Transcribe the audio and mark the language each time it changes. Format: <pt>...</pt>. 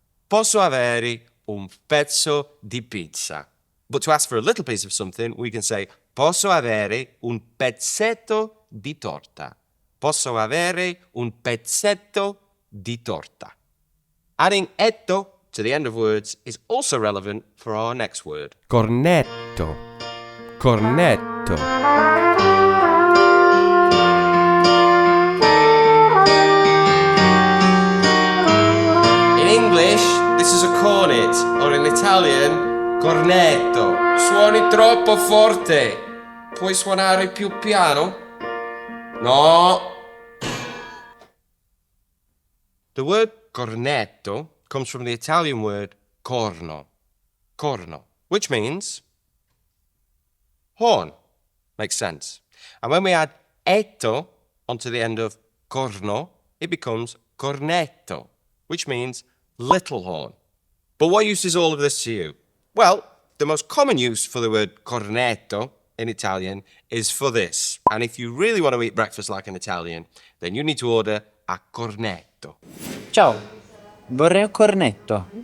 <it>Posso avere un pezzo di pizza?</it> <en>But to ask for a little piece of something, we can say,</en> <it>posso avere un pezzetto di torta. Posso avere un pezzetto di torta.</it> <en>Adding etto to the end of words is also relevant for our next word.</en> <it>Cornetto. Cornetto.</it> <en>In English, this is a cornet, or in Italian, cornetto.</en> <it>Suoni troppo forte. Puoi suonare più piano? No.</it> <en>The word cornetto comes from the Italian word corno. Corno, which means horn. Makes sense. And when we add etto onto the end of corno, it becomes cornetto, which means little horn. But what use is all of this to you? Well, the most common use for the word cornetto in Italian is for this. And if you really want to eat breakfast like an Italian, then you need to order a cornetto.</en> <it>Ciao, vorrei un cornetto.</it>